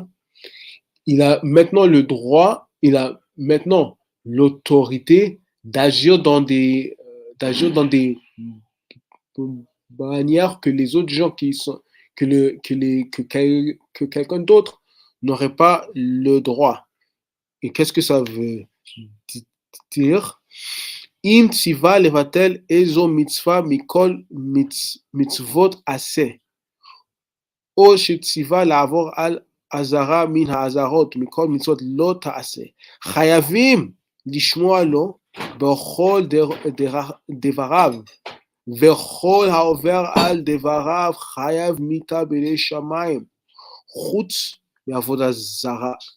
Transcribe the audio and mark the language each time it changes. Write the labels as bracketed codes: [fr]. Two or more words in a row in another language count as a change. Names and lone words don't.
[fr] Il a maintenant le droit, il a maintenant l'autorité d'agir dans des manières que les autres gens qui sont que quelqu'un d'autre n'aurait pas le droit. Et qu'est-ce que ça veut dire? [he] אם ציווה לבטל איזו מצווה מכל מצוות עשה. או שציווה לעבור על אזהרה מן האזהרות מכל מצוות לא תעשה, חייבים לשמוע לו בכל דבריו, וכל העובר על דבריו חייב מיתה בידי שמיים, חוץ מעבודה זרה.